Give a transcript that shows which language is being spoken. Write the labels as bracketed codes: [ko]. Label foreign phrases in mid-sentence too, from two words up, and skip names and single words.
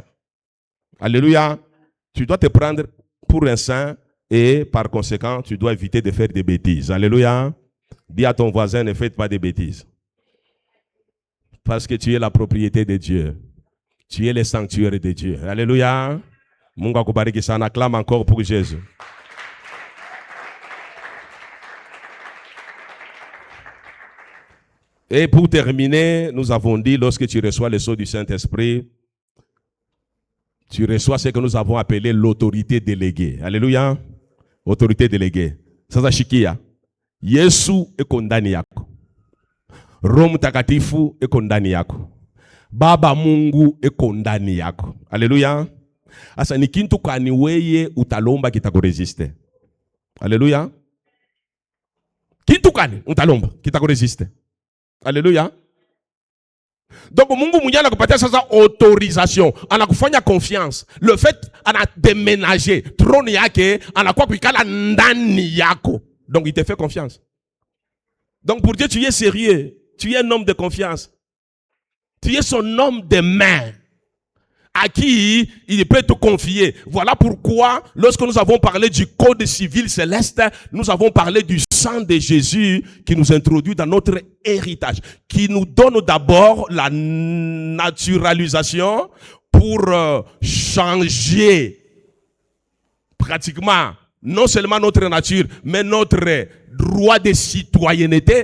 [fr] Alléluia. Tu dois te prendre pour un saint et par conséquent, tu dois éviter de faire des bêtises. Alléluia. Dis à ton voisin, ne faites pas des bêtises. Parce que tu es la propriété de Dieu. Tu es le sanctuaire de Dieu. Alléluia. [sw] Mungu akubariki sana. [fr] Acclame encore pour Jésus. Et pour terminer, nous avons dit, lorsque tu reçois le sceau du Saint-Esprit, tu reçois ce que nous avons appelé l'autorité déléguée. Alléluia. Autorité déléguée. Ça, c'est chikia. [sw] Yesu eko ndani yako. Roho Mtakatifu eko ndani yako. Baba Mungu eko ndani yako. Haleluya. Asa ni kintu kani weye utalomba kitakuresiste. Haleluya. Kintu kani utalomba kitakuresiste. Haleluya. Donc Mungu mwenyewe anakupatia sasa autorisation, anakufanya confiance. [fr] Le fait [sw] ana déménager trône yake anakuwa kuikala ndani yako. [fr] Donc il te fait confiance. Donc pour Dieu tu es sérieux, tu es un homme de confiance. Tu es son homme de main à qui il peut te confier. Voilà pourquoi lorsque nous avons parlé du code civil céleste, nous avons parlé du sang de Jésus qui nous introduit dans notre héritage, qui nous donne d'abord la naturalisation pour changer pratiquement non seulement notre nature, mais notre droit de citoyenneté.